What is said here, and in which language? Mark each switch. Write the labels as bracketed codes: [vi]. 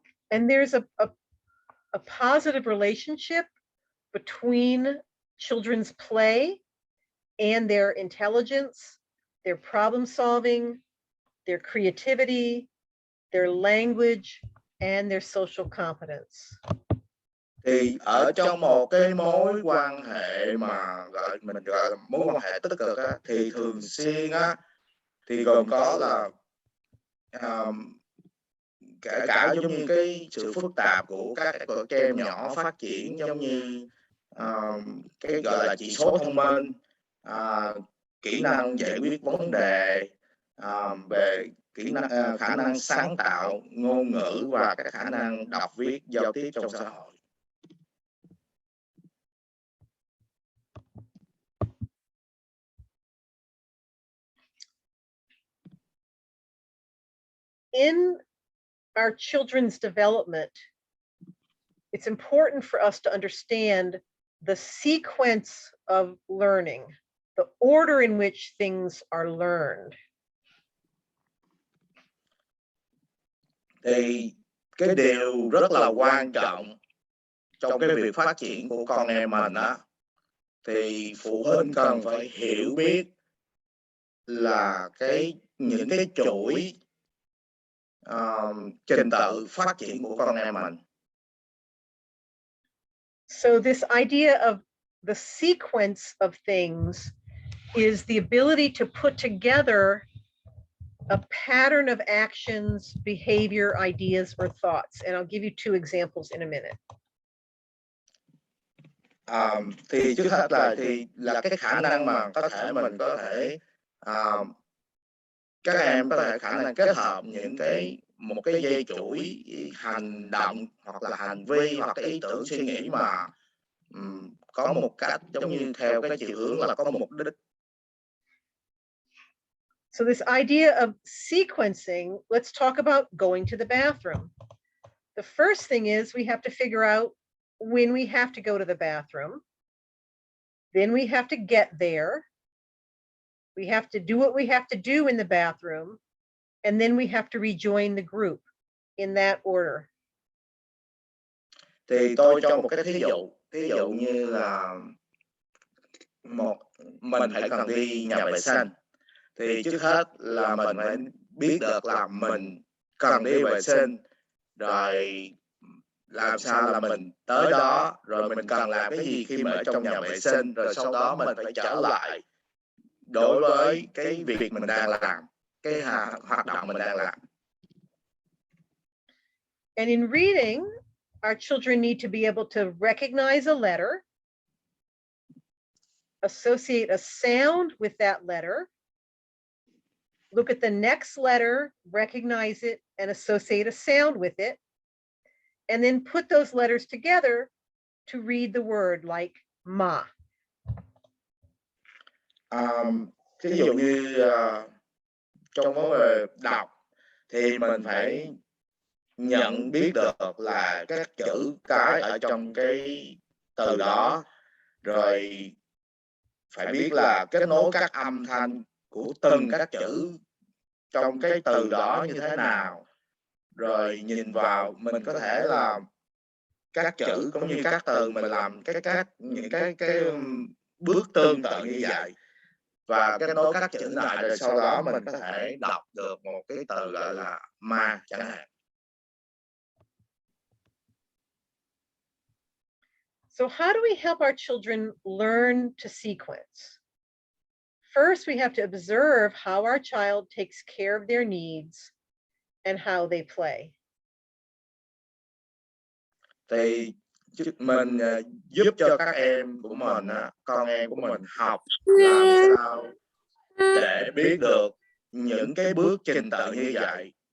[en] And there's a positive relationship between children's play and their intelligence, their problem solving, their creativity, their language, and their social competence. [vi] Thì ở trong một cái mối quan hệ mà mình gọi là mối quan hệ tích cực á, thì thường xuyên á, thì gồm có là kể cả giống như cái sự phức tạp của các em nhỏ phát triển, giống như cái gọi là chỉ số thông minh, kỹ năng giải quyết vấn đề, về kỹ năng khả năng sáng tạo, ngôn ngữ và các khả năng đọc viết giao tiếp trong xã hội. [en] In our children's development, it's important for us to understand the sequence of learning, the order in which things are learned. [vi] Thì cái điều rất là quan trọng trong cái việc phát triển của con em mình á, thì phụ huynh cần phải hiểu biết là những cái chuỗi trình tự phát triển của con em mình. [en] So this idea of the sequence of things is the ability to put together a pattern of actions, behavior, ideas, or thoughts. And I'll give you two examples in a minute. [vi] Thì trước hết là cái khả năng mà mình có thể các em có thể khả năng kết hợp một cái dây chuỗi hành động hoặc là hành vi hoặc cái ý tưởng suy nghĩ mà có một cách giống như theo cái chiều hướng là có một mục đích. [en] So this idea of sequencing, let's talk about going to the bathroom. The first thing is we have to figure out when we have to go to the bathroom. Then we have to get there. We have to do what we have to do in the bathroom. And then we have to rejoin the group in that order. [vi] Thì tôi cho một cái thí dụ như là mình phải cần đi nhà vệ sinh, thì trước hết là mình phải biết được là mình cần đi vệ sinh, rồi làm sao là mình tới đó, rồi mình cần làm cái gì khi mà ở trong nhà vệ sinh, rồi sau đó mình phải trở lại đối với cái việc mình đang làm, cái hoạt động mình đang làm. [en] And in reading, our children need to be able to recognize a letter, associate a sound with that letter, look at the next letter, recognize it, and associate a sound with it, and then put those letters together to read the word like ma. [vi] Ví dụ như trong vấn đề đọc thì mình phải nhận biết được là các chữ cái ở trong cái từ đó, rồi phải biết là kết nối các âm thanh của từng các chữ trong cái từ đó như thế nào, rồi nhìn vào mình có thể là các chữ cũng như các từ mình làm những cái bước tương tự như vậy, và kết nối các chữ lại, rồi sau đó mình có thể đọc được một cái từ gọi là ma chẳng hạn. [en] So how do we help our children learn to sequence? First, we have to observe how our child takes care of their needs and how they play. [vi] Thì mình giúp cho các em của mình, con em của mình học làm sao để biết được những cái bước trình tự như vậy.